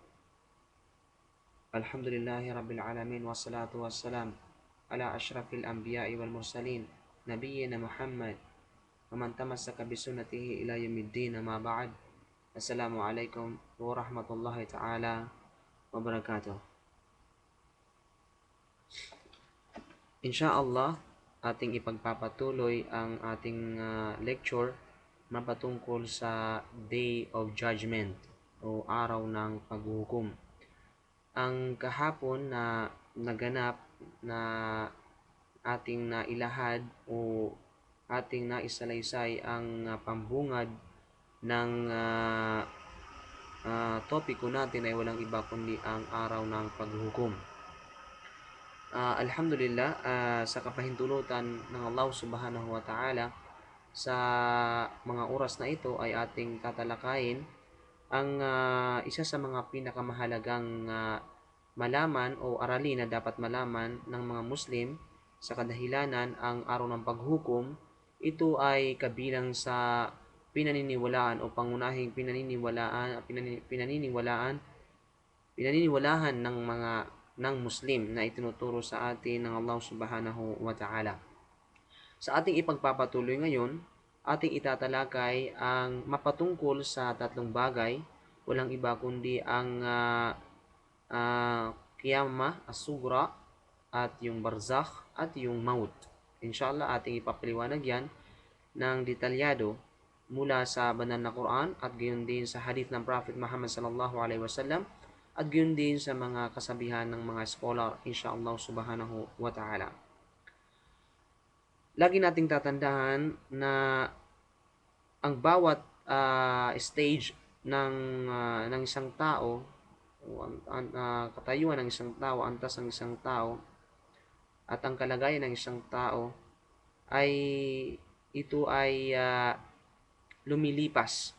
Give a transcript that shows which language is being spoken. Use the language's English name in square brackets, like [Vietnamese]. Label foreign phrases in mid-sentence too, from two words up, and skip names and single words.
[Arabic] الحمد لله رب العالمين والصلاة والسلام على أشرف الأنبياء والمرسلين نبينا محمد ومن تمسك بسنته إلى يوم الدين. ما بعد. السلام عليكم ورحمة الله تعالى وبركاته. [Filipino] Insyaallah, ating ipagpapatuloy ang ating lecture mapatungkol sa [English] Day of Judgment [Filipino] o Araw ng Paghuhukom. Ang kahapon na naganap na ating nailahad o ating naisalaysay ang pambungad ng topiko natin ay walang iba kundi ang Araw ng Paghuhukom. Alhamdulillah, sa kapahintulutan ng Allah [Arabic] سبحانه وتعالى, [Filipino] sa mga oras na ito ay ating tatalakayin ang isa sa mga pinakamahalagang malaman o aralin na dapat malaman ng mga Muslim sa kadahilanan ang araw ng paghukom. Ito ay kabilang sa pinaniniwalaan o pangunahing pinaniniwalahan ng Muslim na itinuturo sa atin ng Allah [Arabic] سبحانه وتعالى. [Filipino] Sa ating ipagpapatuloy ngayon, ating itatalakay ang mapatungkol sa tatlong bagay, walang iba kundi ang Qiyamah, As-Sugra, at yung Barzakh, at yung Maut. Inshallah, ating ipapaliwanag yan ng detalyado mula sa banal na Quran at gayon din sa hadith ng Prophet Muhammad [Arabic] صلى الله عليه وسلم [Filipino] at gayon din sa mga kasabihan ng mga scholar, [Arabic] إن شاء الله سبحانه وتعالى. [Filipino] Lagi nating tatandaan na ang bawat stage ng isang tao o katayuan ng isang tao, antas ng isang tao at ang kalagayan ng isang tao ay ito ay lumilipas.